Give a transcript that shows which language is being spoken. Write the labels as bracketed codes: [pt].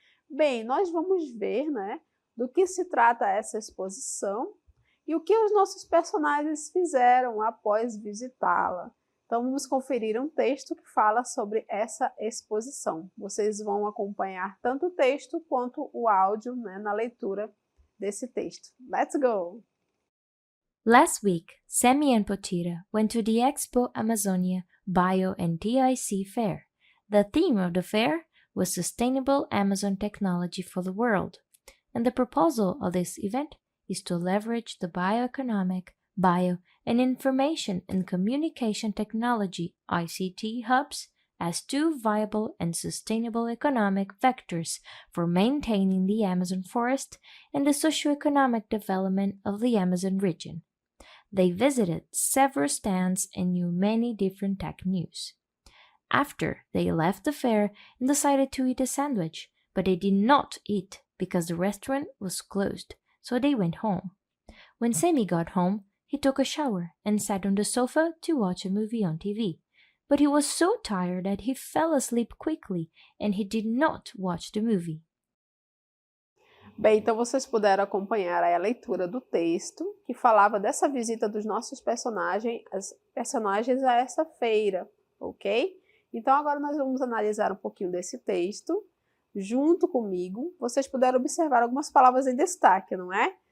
[pt] Bem, nós vamos ver, né, do que se trata essa exposição e o que os nossos personagens fizeram após visitá-la. Então, vamos conferir um texto que fala sobre essa exposição. Vocês vão acompanhar tanto o texto quanto o áudio, né, na leitura desse texto. [en] Let's go! Last week, Sammy and Potira went to the Expo Amazonia Bio and TIC Fair. The theme of the fair was Sustainable Amazon Technology for the World, and the proposal of this event is to leverage the bioeconomic, bio, and information and communication technology (ICT) hubs as two viable and sustainable economic vectors for maintaining the Amazon forest and the socio-economic development of the Amazon region. They visited several stands and knew many different tech news. After, they left the fair and decided to eat a sandwich, but they did not eat because the restaurant was closed. So they went home. When Sammy got home, he took a shower and sat on the sofa to watch a movie on TV. But he was so tired that he fell asleep quickly and he did not watch the movie. [pt] Bem, então vocês puderam acompanhar aí a leitura do texto que falava dessa visita dos nossos personagens a essa feira, ok? Então agora nós vamos analisar um pouquinho desse texto. Junto comigo, vocês puderam observar algumas palavras em destaque, não é?